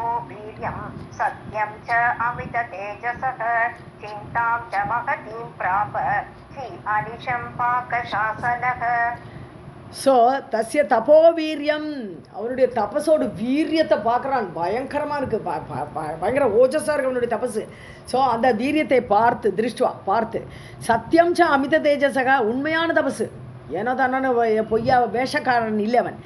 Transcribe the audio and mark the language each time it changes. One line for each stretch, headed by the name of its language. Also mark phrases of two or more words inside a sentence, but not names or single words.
Sanskrit: वीर्यं सत्यं च अमित तेजसः चिन्तां च महतीं प्राप अनिशं पाकशासनः.
Tamil: ஸோ
Sanskrit: तस्य तपो वीर्यम्,
Tamil: அவனுடைய தபஸோட வீரியத்தை பார்க்குறான். பயங்கரமாக இருக்குது, பயங்கர ஓஜஸாக இருக்குது அவனுடைய தபஸு. ஸோ அந்த வீரியத்தை பார்த்து, திருஷ்டுவா பார்த்து,
Sanskrit: सत्यं च अमित तेजसः,
Tamil: உண்மையான தபஸு, ஏனோ தானே பொய்யா வேஷக்காரன் இல்லை அவன்.